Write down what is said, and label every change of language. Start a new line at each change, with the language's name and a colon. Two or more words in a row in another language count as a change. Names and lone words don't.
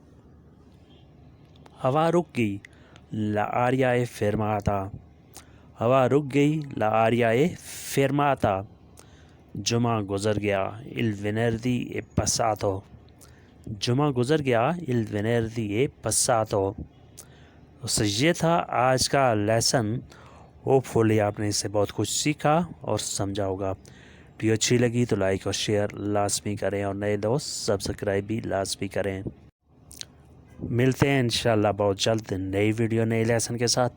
Urdu: ہوا رک گئی،
Italian: l'aria è fermata،
Urdu: ہوا رک گئی،
Italian: l'aria è fermata،
Urdu: جمعہ گزر گیا،
Italian: il venerdì è passato،
Urdu: جمعہ گزر گیا
Italian: il venerdì è passato.
Urdu: تو یہ تھا آج کا لیسن. ہوپ فلی آپ نے اس سے بہت کچھ سیکھا اور سمجھا ہوگا. ویڈیو اچھی لگی تو لائک اور شیئر لازمی کریں اور نئے دوست سبسکرائب بھی لازمی کریں. ملتے ہیں انشاءاللہ بہت جلد نئی ویڈیو نئے لیسن کے ساتھ.